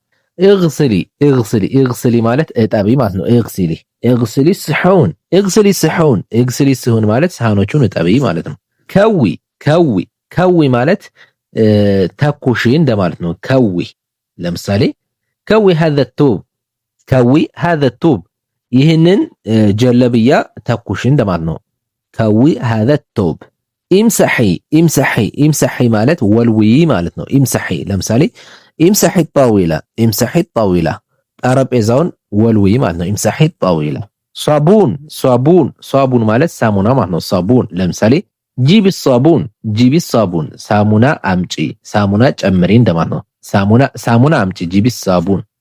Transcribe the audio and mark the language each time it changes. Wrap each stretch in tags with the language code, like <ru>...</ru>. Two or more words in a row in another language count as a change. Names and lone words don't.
<am>እግስሊ ማለት እጠቢ ማለት ነው።</am> <ar>اغسلي الصحون</ar> <am>ማለት ሳህኖቹን እጠቢ ማለት ነው። ከዊ ማለት ተኩሺ እንደማለት ነው። ከዊ ለምሳሌ</am> <ar>اكوي هذا الثوب</ar> <am>ይህንን ጀለብያ ተኩሺ እንደማለት ነው።</am> <ar>اكوي هذا الثوب</ar> <am>ኢምሰሒ ማለት ወልዊ ማለት ነው። ለምሳሌ</am> <ar>امسحي الطاولة</ar> <am>ጠረጴዛውን ወልዊ ማለት ነው።</am> <ar>امسحي الطاولة።</ar> <am>ሳቡን ማለት ሳሙና ማለት ነው። ሳቡን ለምሳሌ</am> <ar>جيبي صابون</ar> <am>ሳሙና አምጪ፣ ሳሙና ጨምሪ እንደማለት ነው። ሳሙና አምጪ</am> <ar>جيبي صابون።</ar>